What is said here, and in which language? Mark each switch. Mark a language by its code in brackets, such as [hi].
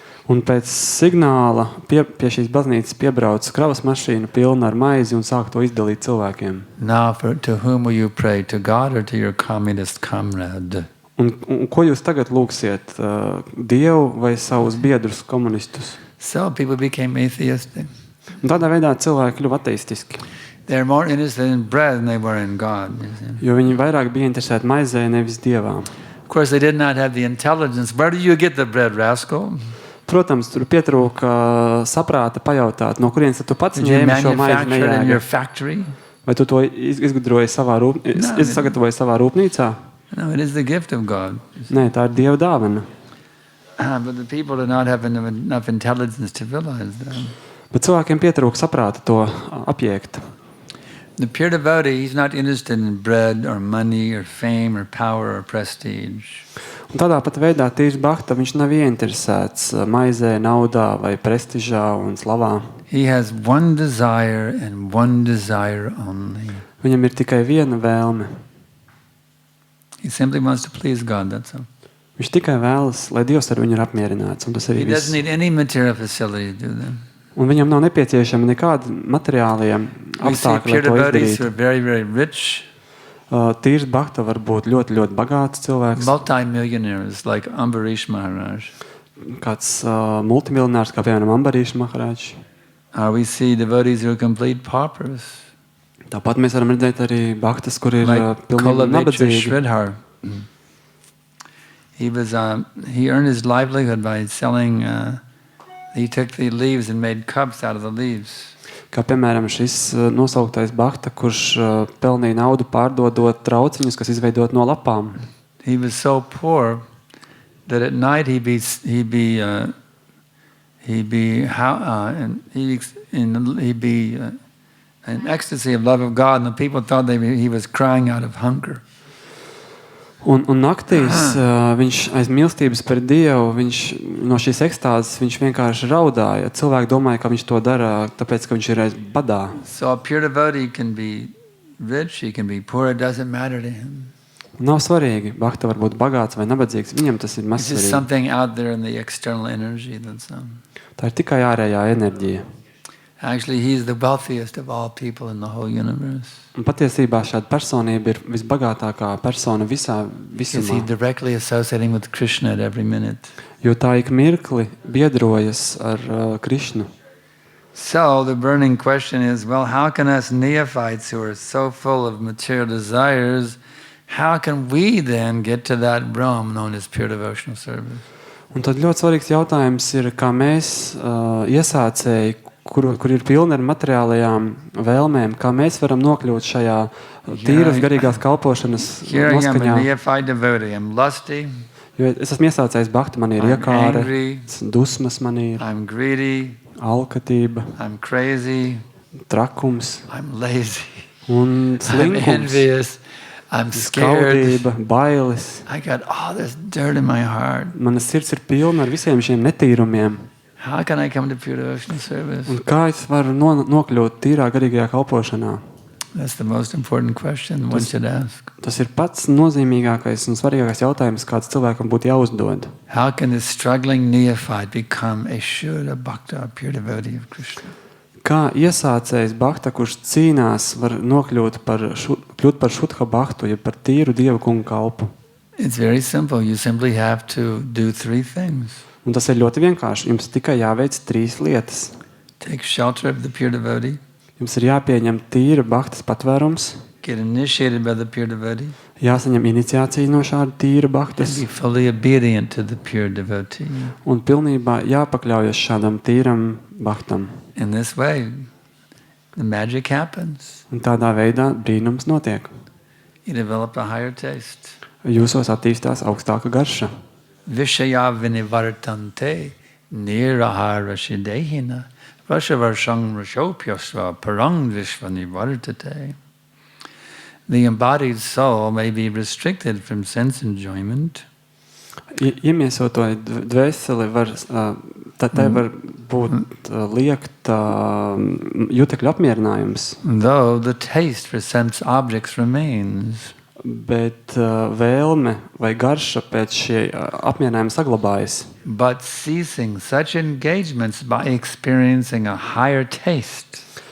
[lv] Un pēc signāla pie šīs baznīcas piebrauc kravas mašīna pilna ar maizi un sāk to izdalīt cilvēkiem. [en] Now, to whom will you pray? To God or to your communist comrade? [lv] Un ko jūs tagad lūgsiet? Dievu vai savus biedrus komunistus? [en] So people became atheistic. [lv] Un tādā veidā cilvēki kļuva ateistiski. [en] They're more interested in bread than they were in God. [lv] Jo viņi vairāk bija interesēti maizē, nevis Dievā. [en] Of course, they did not have the intelligence. Where do you get the bread, rascal? [lv] Protams, tur pietrūka saprāta pajautāt, no kurienes tu pats [en] Did you [lv] ņēmi šo maizi [en] manufacture it in your [lv] nejēga. [en] factory? [lv] Vai tu to izgudroji sagatavoji savā rūpnīcā? [en] No, it is the gift of God. [lv] Nē, tā ir Dieva dāvana. [en] But the people do not have enough intelligence to realize that. [lv] Bet cilvēkiem pietrūk saprāta to apjēgt. [en] The pure devotee, he's not interested in bread or money or fame or power or prestige. [lv] Un tādā pat veidā tīrs bhakta, viņš nav ieinteresēts maizē, naudā vai prestižā un slavā. [en] He has one desire and one desire only. [lv] Viņam ir tikai viena vēlme. [en] He simply wants to please God, that's all. [lv] Viņš tikai vēlas, lai Dievs ar viņu ir apmierināts. Un tas arī [en] He doesn't [lv] viss. [en] need any material facility to do that. [lv] Un viņam nav nepieciešami nekādi materiālie [en] We see [lv] apstākļi, [en] pure [lv] lai to [en] devotees who [lv] izdarītu. [en] are very, very rich, [lv] Tīrs bhakta var būt ļoti, ļoti bagāts cilvēks. [en] multi-millionaires like Ambarish Maharaj. [lv] Kāds multimiljonārs, kā piemēram Ambarīša Maharāģis. [en] We see devotees who are complete paupers, [lv] Tāpat mēs varam redzēt arī bhaktas, kur ir [en] like [lv] pilnīgi [en] Kolavechra [lv] nabadzīgi. [en] Sridhar. He earned his livelihood by selling. He took the leaves and made cups out of the leaves. [lv] Kā piemēram šis nosauktais bhakta, kurš pelnīja naudu pārdodot trauciņus, kas izveidot no lapām. [en] He was so poor that at night he'd be in ecstasy of love of God, and the people thought he was crying out of hunger. [lv] Un naktīs viņš aiz mīlestības par Dievu, no šīs ekstāzes viņš vienkārši raudāja. Cilvēki domāja, ka viņš to dara, tāpēc, ka viņš ir aiz badā. [en] So a pure devotee can be rich, he can be poor, it doesn't matter to him. [lv] Nav svarīgi, bhakta var būt bagāts vai nabadzīgs. Viņam tas ir [en] It's just [lv] mazsvarīgi. [en] something out there in the external energy. [lv] Tā ir tikai ārējā enerģija. [en] Actually, he's the wealthiest of all people in the whole universe. [lv] Un patiesībā šāda personība ir visbagātākā persona visā [en] Because he's [lv] visumā. [en] directly associating with Krishna at every minute. [lv] Jo tā ik mirkli biedrojas ar Krišnu. [en] So the burning question is, well, how can us neophytes who are so full of material desires, how can we then get to that realm known as pure devotional service? [lv] Un tad ļoti svarīgs jautājums ir, kā mēs iesācēji, kur ir pilni ar materiālajām vēlmēm, kā mēs varam nokļūt šajā tīras garīgās kalpošanas [en] Here I am, a [lv] noskaņā. [en] neophyte devotee. I'm lusty, [lv] Jo es esmu iesācējis bhakti, man ir [en] I'm [lv] iekāre, [en] angry, [lv] dusmas, man ir [en] I'm greedy, [lv] alkatība, [en] I'm crazy, [lv] trakums [en] I'm lazy, [lv] un slinkums, [en] envious, I'm scared. [lv] skaudība, bailes. [en] I got all this dirt in my heart. [lv] Manas sirds ir pilna ar visiem šiem netīrumiem. [en] How can I come to pure devotional service? [lv] Un kā es varu nokļūt tīrā garīgajā kalpošanā? [en] That's the most important question one should ask. [lv] Tas ir pats nozīmīgākais un svarīgākais jautājums, kāds cilvēkam būtu jāuzdod. [en] How can this struggling neophyte become a Shuddha Bhakta, a pure devotee of Krishna? [lv] Kā iesācējs bhakta, kurš cīnās, var kļūt par šutha bhaktu, ja par tīru Dieva kungu kalpu? [en] It's very simple. You simply have to do three things. [lv] Un tas ir ļoti vienkārši. Jums tikai jāveic 3 lietas. [en] Take shelter of the pure devotee, [lv] Jums ir jāpieņem tīra bhaktas patvērums, [en] get initiated by the pure devotee, [lv] jāsaņem iniciācija no šāda tīra [en] and [lv] bhaktas [en] be fully obedient to the pure devotee. [lv] un pilnībā jāpakļaujas šādam tīram bhaktam. [en] In this way, the magic happens. [lv] Un tādā veidā brīnums notiek. [en] You develop a higher taste. [lv] Jūsos attīstās augstāka garša. [sa] Vishaya vinivartante nirahara shidehina vashavarshang rashopyasva parang vishvanivartate. [en] The embodied soul may be restricted from sense enjoyment. [lv] Iemiesotoja dvēseli tai var būt liekt jutekļu apmierinājums, [en] Though the taste for sense objects remains. [lv] bet vēlme vai garša pēc šī apmierinājuma saglabājas. [en] But ceasing such engagements by experiencing a higher taste